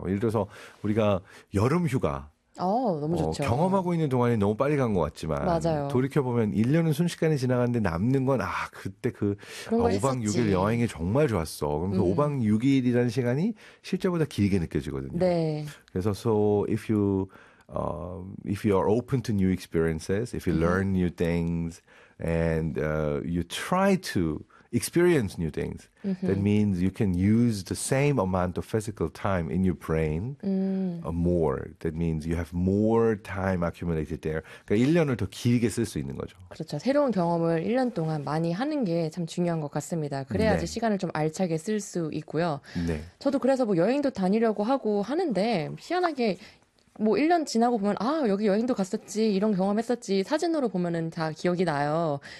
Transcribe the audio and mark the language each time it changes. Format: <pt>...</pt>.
<ko>예를 들어서 우리가 여름 휴가 너무 좋죠. 경험하고 있는 동안에 너무 빨리 간것 같지만 맞아요. 돌이켜보면 1년은 순식간에 지나갔는데 남는 건, 아, 그때 그 그런 거 5박 6일 여행이 했었지. 정말 좋았어. 그럼 그 5박 6일이라는 시간이 실제보다 길게 느껴지거든요. 네.</ko> <en>그래서 so if you if you are open to new experiences, if you learn new things, and you try to experience new things, that means you can use the same amount of physical time in your brain more. That means you have more time accumulated there.</en> <ko>그러니까 1년을 더 길게 쓸수 있는 거죠. 그렇죠. 새로운 경험을 1년 동안 많이 하는 게참 중요한 것 같습니다. 그래야지 시간을 좀 알차게 쓸수 있고요. 저도 그래서 뭐 여행도 다니려고 하고 하는데, 희한하게 뭐 1년 지나고 보면, 아, 여기 여행도 갔었지, 이런 경험했었지, 사진으로 보면은 다 기억이 나요.</ko>